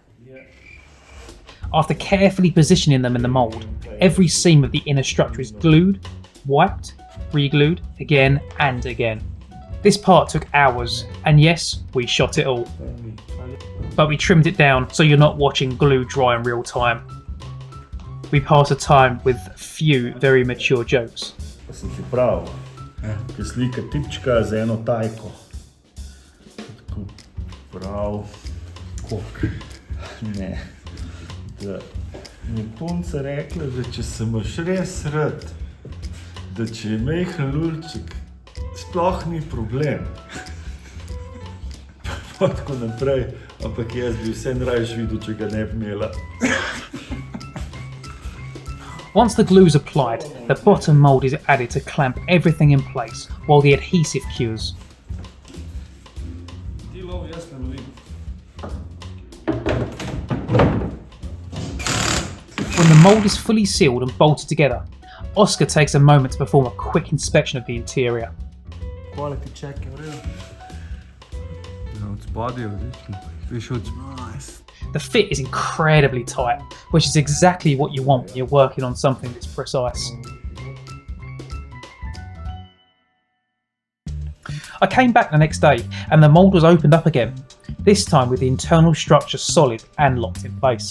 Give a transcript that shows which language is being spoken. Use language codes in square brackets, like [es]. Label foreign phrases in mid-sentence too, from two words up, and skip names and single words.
[en] After carefully positioning them in the mould, every seam of the inner structure is glued, wiped, re-glued again and again. This part took hours, and yes, we shot it all. But we trimmed it down so you're not watching glue dry in real time. We pass the time with a few very mature jokes. [sl] Pa sem ti prav, ki slika tipčka z eno tajko. Tako prav. Kok. Ne. Da mi je punca rekla, da če se imaš res rad, da če je majhen lulček, sploh ni problem. Pa tako naprej, ampak jaz bi vse rajš videl, če ga ne bi imela. [en] Once the glue is applied, the bottom mould is added to clamp everything in place while the adhesive cures. When the mould is fully sealed and bolted together, Oscar takes a moment to perform a quick inspection of the interior. Quality check [sl] je v redu. Ja, od spodaj je odlično. [en] Nice. The fit is incredibly tight, which is exactly what you want when you're working on something this precise. I came back the next day and the mould was opened up again, this time with the internal structure solid and locked in place.